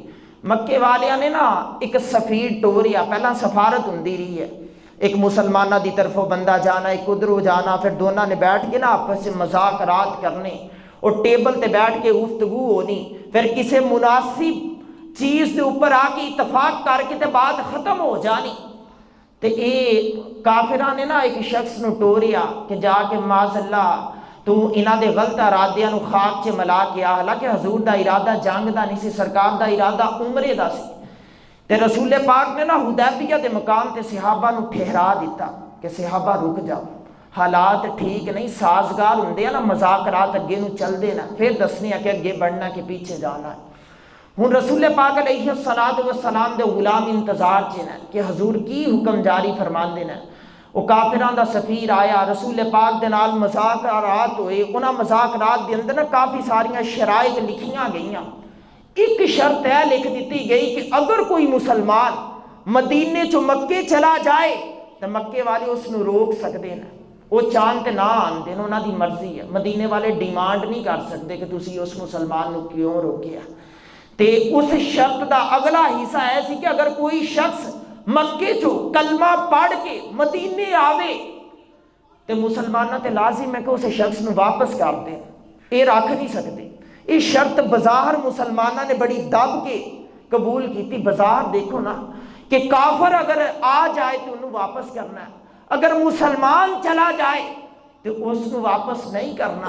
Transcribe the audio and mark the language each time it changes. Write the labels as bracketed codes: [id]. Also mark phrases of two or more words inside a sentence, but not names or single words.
[pa] مکے والیاں نے نا ایک سفیر ٹوریا، پہلا سفارت ہوندی رہی ہے، ایک مسلمانہ دی طرفوں بندہ جانا، ایک ادھروں جانا، پھر دونوں نے بیٹھ کے نا آپس سے مذاکرات کرنے اور ٹیبل تے بیٹھ کے گفتگو ہونی، پھر کسی مناسب چیز دے اوپر آ کے اتفاق کر کے تے بات ختم ہو جانی۔ تے اے کافراں نے نا ایک شخص نو ٹوریا کہ جا کے معاذ اللہ تو انہاں دے غلط ارادیاں نو خاک چ ملا کے آ، حالانکہ حضور دا ارادہ جنگ دا نہیں سی، سرکار دا ارادہ عمرے دا سی۔ تے رسول پاک نے نا حدیبیہ دے مقام تے صحابہ نو ٹھہرا دیتا کہ صحابہ رک جاؤ، حالات ٹھیک نہیں، سازگار ہوندے نا مذاکرات اگے نو چل دے نا، پھر دسنے کہ اگے بڑھنا کہ پیچھے جانا ہے۔ ہن رسول پاک [ar] علیہ السلام [pa] دے غلام انتظار چ نے کہ حضور کی حکم جاری فرمان دینا۔ وہ کافران دا سفیر آیا، رسول پاک دے نال مذاکرات ہوئے، انہاں مذاکرات دے اندر نا کافی ساریاں شرائط لکھیاں گئیاں۔ ایک شرط ہے لکھ دیتی گئی کہ اگر کوئی مسلمان مدینے چو مکے چلا جائے تو مکے والے اس نو [ur] روک سکتے ہیں، [pa] وہ چاند نہ آن دین، انہاں دی مرضی ہے۔ مدینے والے ڈیمانڈ نہیں کر سکتے کہ تسی اس مسلمان نو کیوں روکیا۔ تے اس شرط دا اگلا حصہ ایسی کہ اگر کوئی شخص مکے چو کلمہ پڑھ کے مدینے آوے تے مسلمانہ تے لازم ہے کہ اسے شخص نو واپس کر دیں، [ur] یہ رکھ نہیں سکتے۔ یہ شرط بظاہر مسلمانہ نے بڑی دب کے قبول کی تھی۔ بظاہر دیکھو نا کہ کافر اگر آ جائے تو انہوں واپس کرنا ہے، اگر مسلمان چلا جائے تو اس کو واپس نہیں کرنا۔